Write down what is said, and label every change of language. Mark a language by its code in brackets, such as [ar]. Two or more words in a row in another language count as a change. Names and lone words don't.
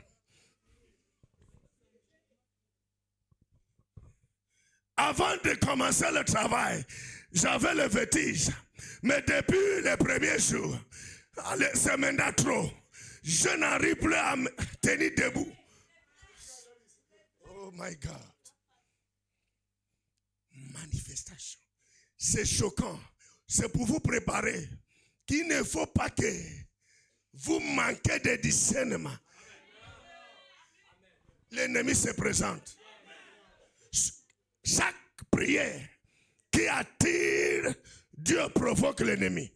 [fr] Avant de commencer le travail, j'avais le vertige. Mais depuis les premiers jours, c'est maintenant trop. Je n'arrive plus à me tenir debout. [en] Oh my God. [fr] Manifestation. C'est choquant. C'est pour vous préparer qu'il ne faut pas que vous manquez de discernement. L'ennemi se présente. Chaque prière qui attire, Dieu provoque l'ennemi.